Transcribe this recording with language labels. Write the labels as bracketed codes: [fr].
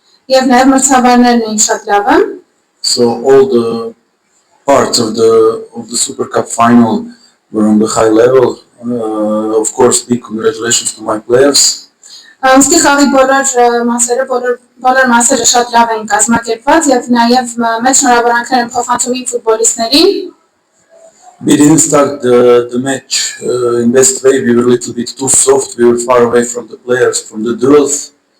[hy] Եվ նաեւ մրցավարներն էին շատ լավը։ [en] So all the parts of the Super Cup final were on the high level. Of course, big congratulations to my players. [hy] Ըստի խաղի բոլոր մասերը շատ լավ էին կազմակերպված եւ նաեւ մեծ շնորհավորանքներ եմ փոխանցում իմ ֆուտբոլիստներին։ [en] We didn't start the match in best way. We were a little bit too soft. We were far away from the players, from the duels.